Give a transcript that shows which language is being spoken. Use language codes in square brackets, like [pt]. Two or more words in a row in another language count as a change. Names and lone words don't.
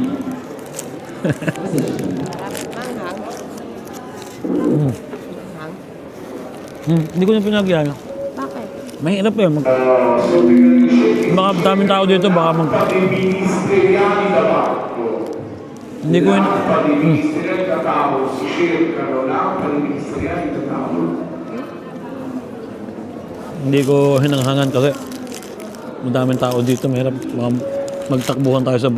[tl] Hindi ko na pinagyan. Bakit? Mahirap eh. Baka daming tao dito, baka Hindi ko yun. [it] Ministeriali da tavolo si cercano lampade ministeriali da tavolo. [tl] Hindi ko hinanghangan kasi madaming tao dito. Mahirap. Baka magtakbuhan tayo sa banyo.